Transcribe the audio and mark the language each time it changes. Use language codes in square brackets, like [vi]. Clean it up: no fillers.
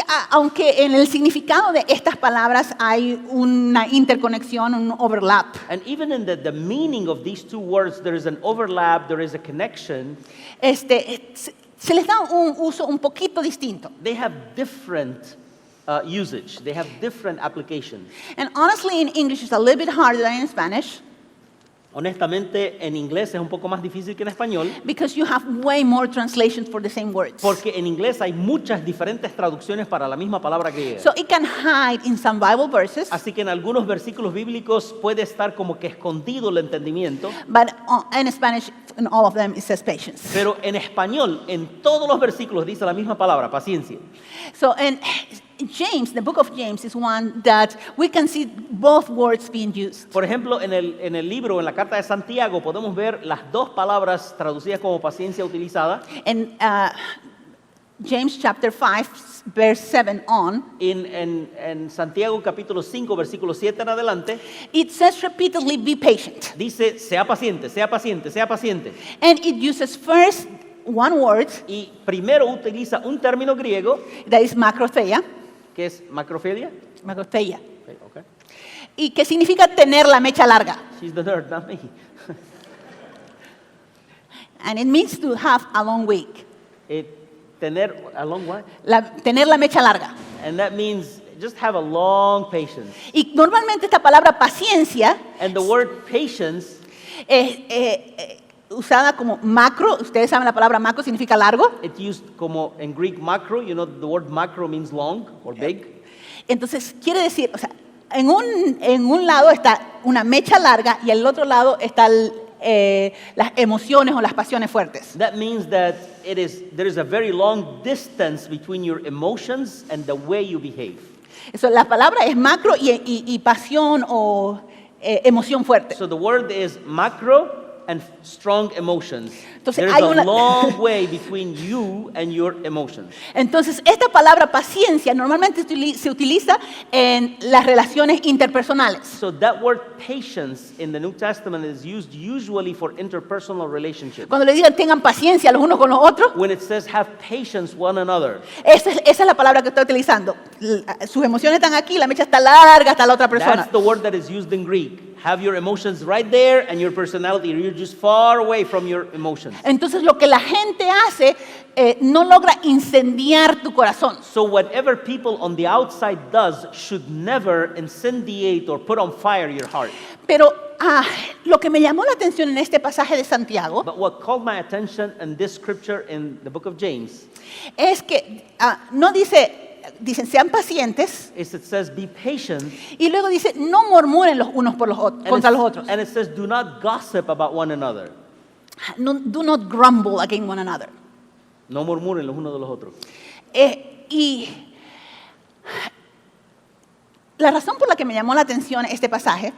[es] Aunque en el significado de estas palabras hay una interconexión, un overlap, [en] And even in the meaning of these two words, there is an overlap, there is a connection. [es] se les da un uso un poquito distinto. [en] They have different usage, they have different applications. And honestly, in English, it's a little bit harder than in Spanish [es] Honestamente, en inglés es un poco más difícil que en español, [en] because you have way more translations for the same words. [es] porque en inglés hay muchas diferentes traducciones para la misma palabra griega. [en] So it can hide in some Bible verses, [es] Así que en algunos versículos bíblicos puede estar como que escondido el entendimiento, [en] but in Spanish, in all of them, it says patience. [es] pero en español, en todos los versículos dice la misma palabra, paciencia. [en] So, James, the book of James, is one that we can see both words being used. [es] Por ejemplo, en el libro, en la carta de Santiago, podemos ver las dos palabras traducidas como paciencia utilizadas. [en] In James chapter 5, verse 7 on, [es] En Santiago capítulo 5, versículo 7 en adelante, [en] it says repeatedly, be patient. [es] dice, sea paciente, sea paciente, sea paciente. [en] And it uses first one word, [es] Y primero utiliza un término griego, [en] that is macrotheia, [es] que es macrofilia. macrotheia, [en] Okay, okay. [es] y que significa tener la mecha larga. [en] She's the nerd, not me. And it means to have a long week. [es] Tener [en] a long way. [es] Tener la mecha larga. [en] And that means just have a long patience. [es] Y normalmente esta palabra paciencia [en] And the word patience [es] es usada como macro. Ustedes saben la palabra macro significa largo. [en] it's used [es] como en [en] Greek macro, you know the word macro means long or big. [es] Entonces quiere decir, o sea, en un lado está una mecha larga y en el otro lado están las emociones o las pasiones fuertes. [en] That means that there is a very long distance between your emotions and the way you behave. [es] Eso, la palabra es macro y pasión o emoción fuerte. [en] So the word is macro and strong emotions. [es] Entonces, [en] There's [es] hay [en] a [es] una- [en] long way between you and your emotions. [es] Entonces, esta palabra paciencia normalmente se utiliza en las relaciones interpersonales. [en] So that word patience in the New Testament is used usually for interpersonal relationships. [es] Cuando le digan tengan paciencia los unos con los otros, [en] When it says have patience one another, [es] esa es la palabra que está utilizando. Sus emociones están aquí, la mecha está larga hasta la otra persona. [en] that's the word that is used in Greek. Have your emotions right there and your personality. You're just far away from your emotions. [es] Entonces, lo que la gente hace no logra incendiar tu corazón. [en] So whatever people on the outside does should never incendiate or put on fire your heart. [es] Pero lo que me llamó la atención en este pasaje de Santiago [en] But what called my attention in this scripture in the book of James [es] es que no dicen sean pacientes [en] is it says be patient [es] y luego dice no murmuren los unos por los [en] and [es] contra los otros. [en] and it says do not gossip about one another. No, do not grumble against one another. [es] No murmuren los unos de los otros. Y la razón por la que me llamó la atención este pasaje,